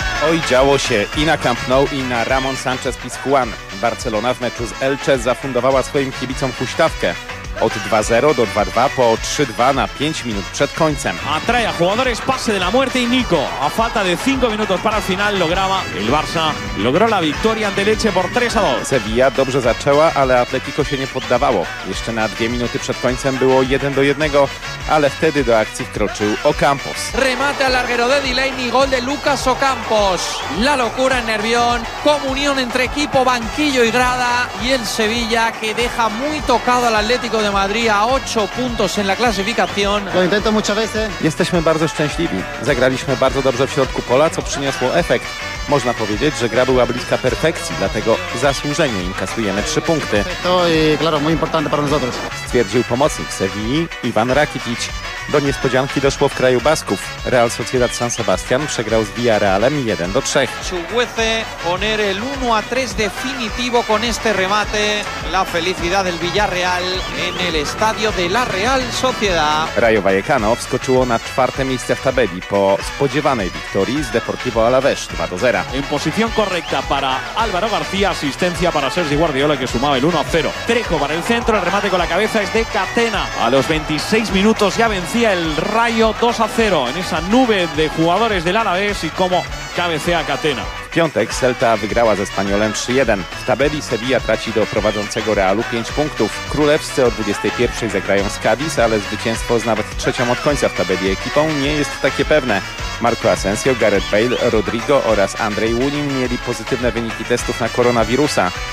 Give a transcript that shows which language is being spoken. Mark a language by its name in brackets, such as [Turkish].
[Polish] Oj, działo się i na Camp Nou, i na Ramon Sanchez Pizjuan. Barcelona w meczu z Elche zafundowała swoim kibicom huśtawkę. Od 2-0 do 2-2 po 3-2 na 5 minut przed końcem. [Spanish] Atraja jugadores, pase de la muerte i Nico. A falta de 5 minutos para el final lograba el Barça. Logró la victoria ante Elche por 3-2. [Polish] Sevilla dobrze zaczęła, ale Atletico się nie poddawało. Jeszcze na 2 minuty przed końcem było 1-1, ale wtedy do akcji wkroczył Ocampos. [Spanish] Remate al larguero de Delaney, gol de Lucas Ocampos. La locura en Nervión, comunión entre equipo, banquillo y grada. Y el Sevilla que deja muy tocado al Atletico de Madrid a 8 puntos en la clasificación. Lo intento muchas veces. [Polish] Jesteśmy bardzo szczęśliwi. Zagraliśmy bardzo dobrze w środku pola, co przyniosło efekt. Można powiedzieć, że gra była bliska perfekcji, dlatego zasłużenie inkasujemy 3 punkty. [Spanish] To i claro, muy importante para nosotros. [Polish] Stwierdził pomocnik Sevilli Ivan Rakitic. Do niespodzianki doszło w kraju Basków. Real Sociedad San Sebastian przegrał z Villarrealem 1-3. [Spanish] Chuguece poner el 1-3 definitivo con este remate. La felicidad del Villarreal en el estadio de la Real Sociedad. [Polish] Rayo Vallecano wskoczyło na 4. miejsce w tabeli po spodziewanej wiktorii z Deportivo Alavés 2-0. [Spanish] En posición correcta para Álvaro García, asistencia para Sergi Guardiola que sumaba el 1-0. Trejo para el centro, el remate con la cabeza es de Catena. A los 26 minutos ya vencía el Rayo 2-0 en esa nube de jugadores del Alavés y como cabecea Catena. [Polish] W piątek Celta wygrała ze Spaniolem 3-1. W tabeli Sevilla traci do prowadzącego Realu 5 punktów. Królewscy o 21 zagrają z Cadiz, ale zwycięstwo z nawet 3. od końca w tabeli ekipą nie jest takie pewne. Marco Asensio, Gareth Bale, Rodrigo oraz Andrej Lunin mieli pozytywne wyniki testów na koronawirusa.